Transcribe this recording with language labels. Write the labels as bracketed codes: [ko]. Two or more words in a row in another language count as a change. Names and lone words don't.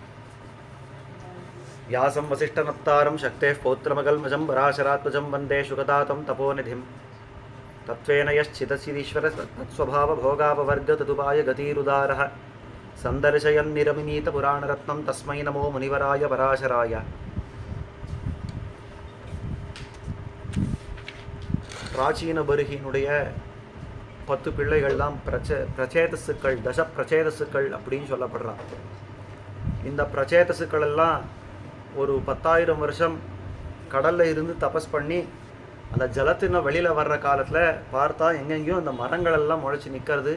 [sa] व्यासं वसिष्ठनप्तारं शक्तेः पौत्रमकल्मषं पराशरात्मजं वन्दे शुकतातं तपोनिधिं। तत्त्वेन यश्चिदचिदीश्वर तत्स्वभावभोगापवर्गतदुपाय गतिरुदारः सन्दर्शयन्निरमिनीतपुराणरत्नं तस्मै नमो मुनिवराय पराशराय। [ta] பிராச்சீன பருகினுடைய 10 பிள்ளைகள் தான் பிரச்சேதசுக்கள், தச பிரச்சேதசுக்கள் அப்படின்னு சொல்லப்படுறான். இந்த பிரச்சேதசுக்கள் எல்லாம் ஒரு 10,000 வருஷம் கடலில் இருந்து தபஸ் பண்ணி அந்த ஜலத்தின வெளியில் வர்ற காலத்தில் பார்த்தா எங்கெங்கேயும் அந்த மரங்கள் எல்லாம் முளைச்சி நிற்கிறது.